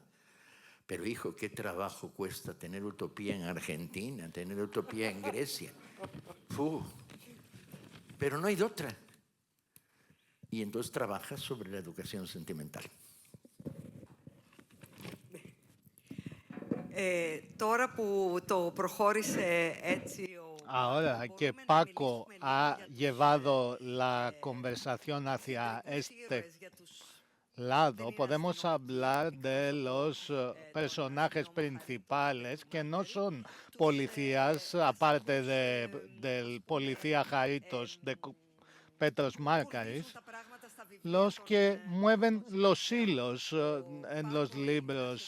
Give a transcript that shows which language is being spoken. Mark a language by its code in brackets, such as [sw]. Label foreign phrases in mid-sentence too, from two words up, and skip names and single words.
[es] Pero hijo, qué trabajo cuesta tener utopía en Argentina, tener utopía en Grecia. Pero no hay de otra. Y entonces trabajas sobre la educación sentimental. [el] Τώρα που το προχώρησε έτσι [es] Ahora que Paco ha llevado la conversación hacia este lado, podemos hablar de los personajes principales que no son policías, aparte del policía Jaritos de Petros Márkaris, los que mueven los hilos en los libros.